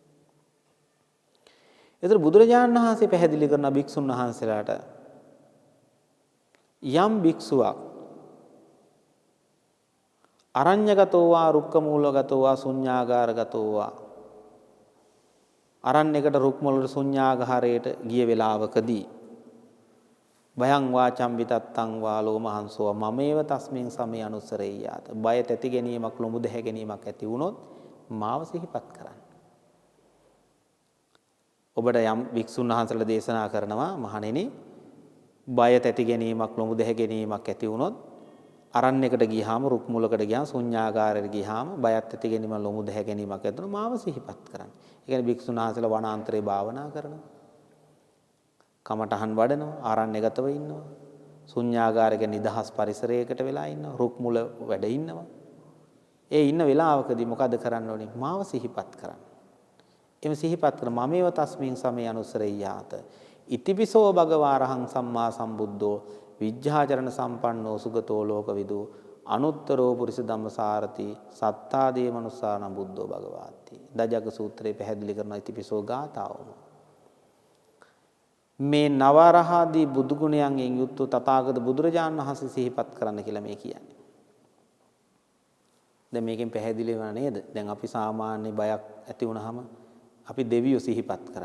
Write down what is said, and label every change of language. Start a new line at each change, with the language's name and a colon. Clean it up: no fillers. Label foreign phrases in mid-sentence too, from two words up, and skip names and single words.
Sinhala: ඒතර බුදුරජාණන් වහන්සේ පැහැදිලි කරන භික්ෂුන් වහන්සේලාට යම් භික්ෂුවක්
Pali: අරඤ්‍යගතෝ වා රුක්කමූලගතෝ වා ශුඤ්ඤාගාරගතෝ වා
Sinhala: අරණ්‍යයකට රුක් මුලට ශුඤ්ඤාගාරයට ගිය වෙලාවකදී
Pali: භයං වා චම්බිතත්තං වා ලෝමහංසෝ මමේව තස්මින් සමේ අනුසරෙය්‍යාත.
Sinhala: බය තැති ගැනීමක් ලොමු දැහැ ගැනීමක් ඇති වුණොත් මාව සිහිපත් කරන්න. ඔබට යම් වික්ෂුන් වහන්සේලා දේශනා කරනවා මහණෙනි බය තැති ගැනීමක් ලොමු දැහැ ගැනීමක් ඇති වුණොත් අරණ්‍යයකට ගියාම රුක් මුලකට ගියාම ශුඤ්ඤාගාරයට ගියාම බයත් ඇති ගැනීම ලොමු දැහැ ගැනීමක් ඇති වුණොත් මාව සිහිපත් කරන්න. ඒ කියන්නේ වික්ෂුන් වහන්සේලා වනාන්තරේ භාවනා කරනවා. කමටහන් වඩනවා, ආරණ්‍යගතව ඉන්නවා. ශුඤ්ඤාගාරයක නිදහස් පරිසරයකට වෙලා ඉන්නවා, රුක් මුල වැඩ ඉන්නවා. ඒ ඉන්න වෙලාවකදී මොකද කරන්න ඕනේ? මාව සිහිපත් කරන්න. එimhe සිහිපත් කරන
Pali: මමේව තස්මින් සමේ අනුසරෙය්‍යාත. ඉතිපිසෝ භගවාරහං සම්මා සම්බුද්ධෝ විජ්ජාචරණ සම්පන්නෝ සුගතෝ ලෝකවිදු අනුත්තරෝ පුරිස ධම්මසාරති සත්තාදී මනුස්සාන බුද්ධෝ භගවාති.
Sinhala: දජග්ග සූත්‍රයේ පැහැදිලි කරන ඉතිපිසෝ ගාථාවම මේ නවරහදී බුදු ගුණයන්ගෙන් යුක්ත තථාගත බුදුරජාණන් වහන්සේ සිහිපත් කරන්න කියලා මේ කියන්නේ. දැන් මේකෙන් පැහැදිලි වෙනා නේද? දැන් අපි සාමාන්‍ය බයක් ඇති වුනහම අපි දෙවියෝ සිහිපත් කරන.